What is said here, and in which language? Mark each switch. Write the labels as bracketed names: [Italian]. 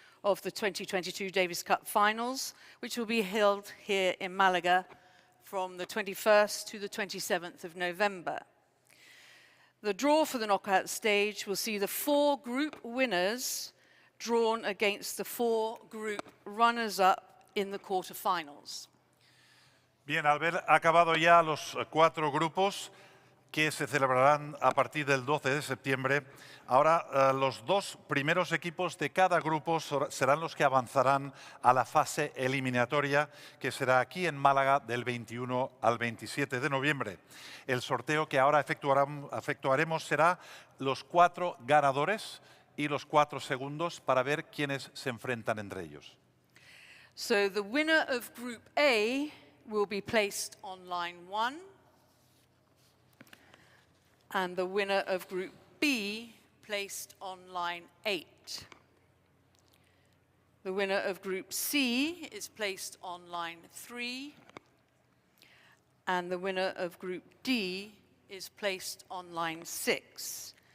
[English] of the 2022 Davis Cup Finals, which will be held here in Malaga from the 21st to the 27th of November. The draw for the knockout stage will see the 4 group winners drawn against the 4 group runners-up in the quarterfinals. [Spanish] Bien, al haber acabado ya los 4 grupos que se celebrarán a partir del 12 de septiembre, ahora los 2 primeros equipos de cada grupo serán los que avanzarán a la fase eliminatoria, que será aquí en Málaga del 21 al 27 de noviembre. El sorteo que ahora efectuaremos será los 4 ganadores y los 4 segundos para ver quiénes se enfrentan entre ellos. [English] So the winner of Group A will be placed on line 1, and the winner of Group B placed on line 8. The winner of Group C is placed on line 3, and the winner of Group D is placed on line 6.